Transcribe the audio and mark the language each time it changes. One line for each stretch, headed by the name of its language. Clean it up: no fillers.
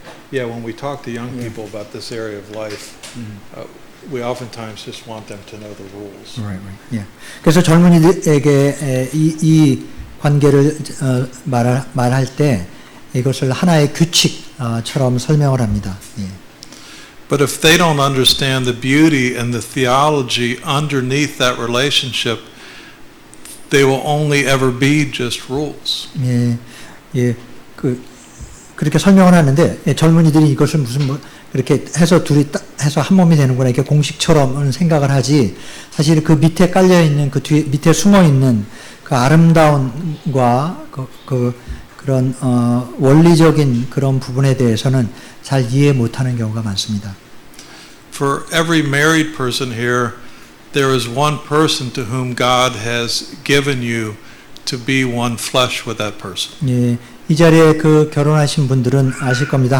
English: Yeah, when we talk to young people about this area of life, we oftentimes just want them to know the rules. Right. Yeah.
Korean: 그래서 젊은이들에게 이 관계를 말할 때 이것을 하나의 규칙처럼 설명을 합니다. 예.
English: But if they don't understand the beauty and the theology underneath that relationship, they will only ever be just rules.
Korean: 예, 그렇게 설명을 하는데 젊은이들이 이것을 무슨 그렇게 해서 둘이 해서 한 몸이 되는구나 이렇게 공식처럼 생각을 하지 사실 그 밑에 깔려 있는 그 뒤에 밑에 숨어 있는 그 아름다움과 그런 원리적인 그런 부분에 대해서는 잘 이해 못하는 경우가 많습니다.
English: For every married person here, there is one person to whom God has given you to be one flesh with that person.
Korean: 예, 이 자리에 그 결혼하신 분들은 아실 겁니다.